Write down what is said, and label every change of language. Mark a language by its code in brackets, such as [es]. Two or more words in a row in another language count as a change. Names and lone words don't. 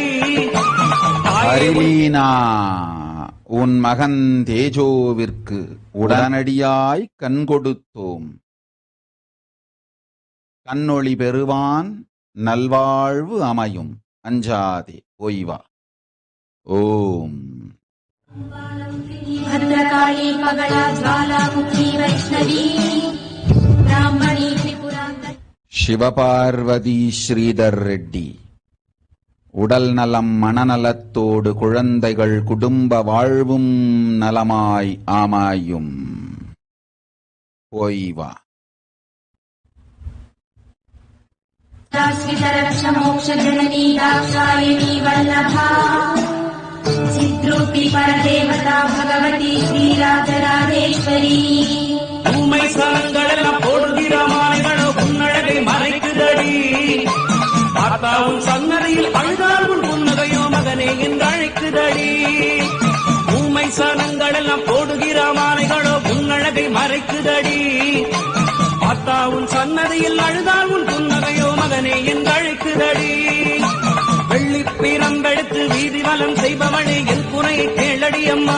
[ta] அரிலீனா உன் மகன் தேஜோவிற்கு உடனடியாய் கண் கொடுத்தோம். கண்ணொளி பெறுவான், நல்வாழ்வு அமையும். அஞ்சாதே, ஓய்வா. ஓம். [sa] भद्रकाली मगला ज्वालामुखी वैष्णवी ब्राह्मणी त्रिपुरान्तरी [ta] சிவபார்வதி ஸ்ரீதர் ரெட்டி உடல் நலம் மனநலத்தோடு குழந்தைகள் குடும்ப வாழ்வும் நலமாய் ஆமாயும். ஓய்வா. [sa] श्रीधरक्षमोक्षजननी दाक्षायणी वल्लभा चिद्रूपी परदेवता भगवती श्रीराजराजेश्वरी [ta] உண்மை சலங்களெல்லாம் போடுகிற மாலைகளோ உன்னழகை மறைக்குதடி தாத்தாவும் சன்னதியில் அழுதால் உன் புன்னகையோ மகனே என்று அழைக்குதடி உண்மை சலங்களெல்லாம் போடுகிற மாலைகளோ உன்னழகை மறைக்குதடி தாத்தாவும் சன்னதியில் அழுதால் உன் புன்னகையோ மகனே என்று அழைக்குதடி வெள்ளி பீரம்பெடுத்து வீதி வலம் செய்பவளே என் குறையை கேளடி அம்மா.